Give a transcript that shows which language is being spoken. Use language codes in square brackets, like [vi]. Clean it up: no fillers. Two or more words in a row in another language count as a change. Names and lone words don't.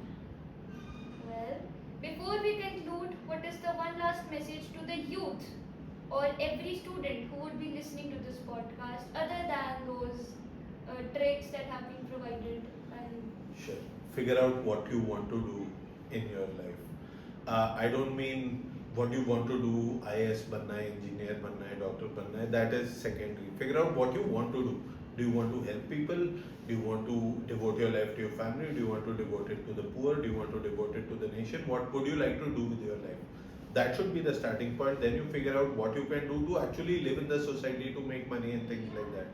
[en] Well, before we conclude, what is the one last message to the youth or every student who would be listening to this podcast other than those traits that have been provided by you? Sure. Figure out what you want to do in your life. I don't mean what you want to do, [hi] IAS banna hai, engineer banna hai, doctor banna hai, [en] that is secondary. Figure out what you want to do. Do you want to help people? Do you want to devote your life to your family? Do you want to devote it to the poor? Do you want to devote it to the nation? What would you like to do with your life? That should be the starting point. Then you figure out what you can do to actually live in the society to make money and things like that.